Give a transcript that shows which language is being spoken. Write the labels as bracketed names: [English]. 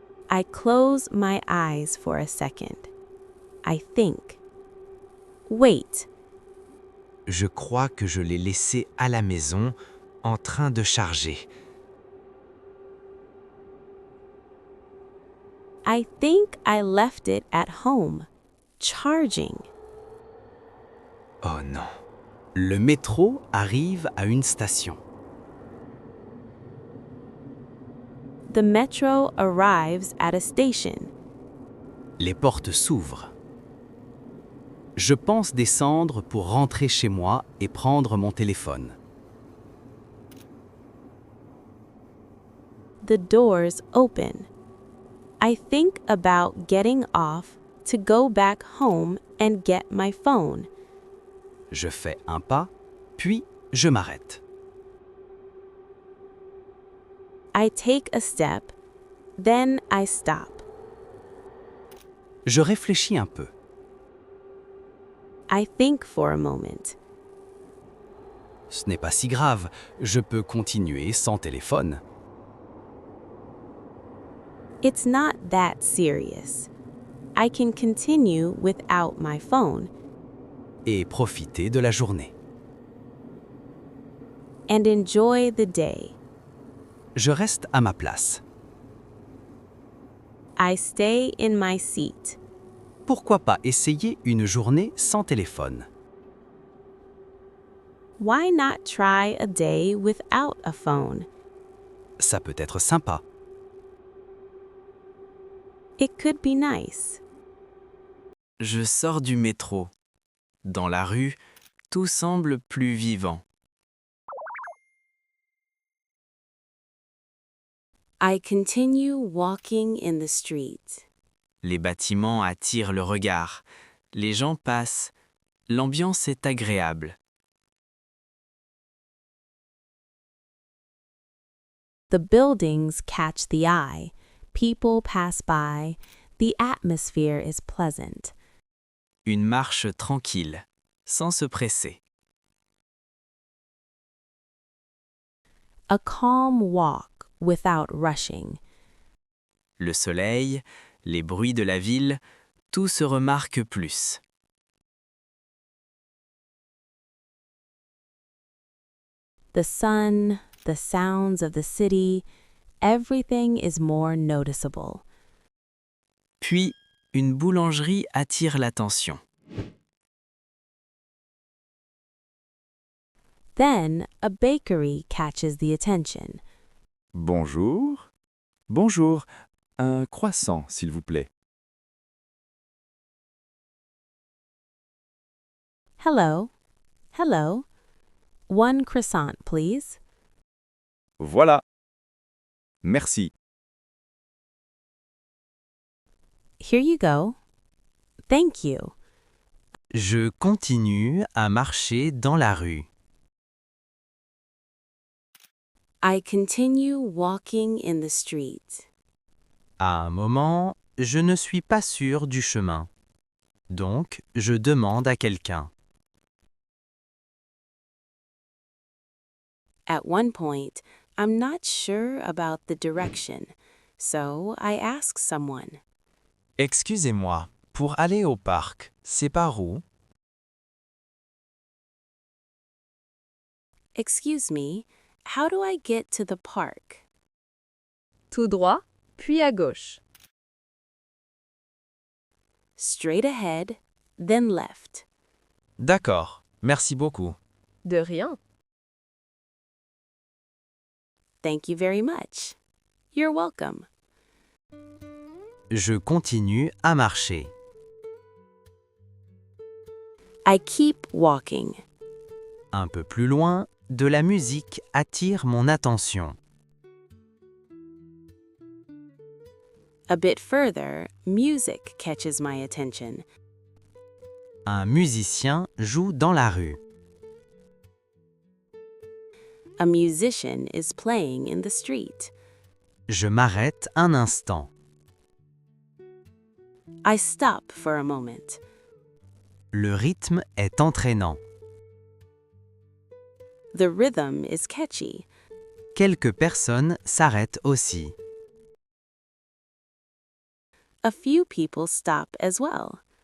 [English] I close my eyes for a second. I think. Wait, [French] Je crois que je l'ai laissé à la maison, en train de charger. [English] I think I left it at home, charging. [French] Oh non. Le métro arrive à une station. [English] The metro arrives at a station. [French] Les portes s'ouvrent. Je pense descendre pour rentrer chez moi et prendre mon téléphone. [English] The doors open. I think about getting off to go back home and get my phone. [French] Je fais un pas, puis je m'arrête. [English] I take a step, then I stop. [French] Je réfléchis un peu. [English] I think for a moment. [French] Ce n'est pas si grave, je peux continuer sans téléphone. [English] It's not that serious. I can continue without my phone [French] Et profiter de la journée. [English] and enjoy the day. [French] Je reste à ma place. [English] I stay in my seat. [French] Pourquoi pas essayer une journée sans téléphone? [English] Why not try a day without a phone? [French] Ça peut être sympa. [English] It could be nice. [French] Je sors du métro. Dans la rue, tout semble plus vivant. [English] I continue walking in the street. [French] Les bâtiments attirent le regard. Les gens passent. L'ambiance est agréable. [English] The buildings catch the eye. People pass by. The atmosphere is pleasant. [French] Une marche tranquille, sans se presser. [English] a calm walk without rushing. [French] Le soleil, les bruits de la ville, tout se remarque plus. [English] The sun, the sounds of the city, everything is more noticeable. [French] Puis, une boulangerie attire l'attention. [English] Then a bakery catches the attention. [French] Bonjour. Bonjour. Un croissant, s'il vous plaît. [English] Hello. Hello. One croissant, please. [French] Voilà. Merci. [English] Here you go. Thank you. [French] Je continue à marcher dans la rue. [English] I continue walking in the street. [French] À un moment, je ne suis pas sûr du chemin. Donc, je demande à quelqu'un. [English] At one point, I'm not sure about the direction, so I ask someone. [French] Excusez-moi, pour aller au parc, c'est par où? [English] Excuse me, how do I get to the park? [French] Tout droit, puis à gauche. [English] Straight ahead, then left. [French] D'accord, merci beaucoup. De rien. [English] Thank you very much. You're welcome. [French] Je continue à marcher. [English] I keep walking. [French] Un peu plus loin, de la musique attire mon attention. [English] A bit further, music catches my attention. [French] Un musicien joue dans la rue. [English] A musician is playing in the street. [French] Je m'arrête un instant. [English] I stop for a moment. [French] Le rythme est entraînant. [English] The rhythm is catchy. [French] Quelques personnes s'arrêtent aussi. [English] A few people stop as well.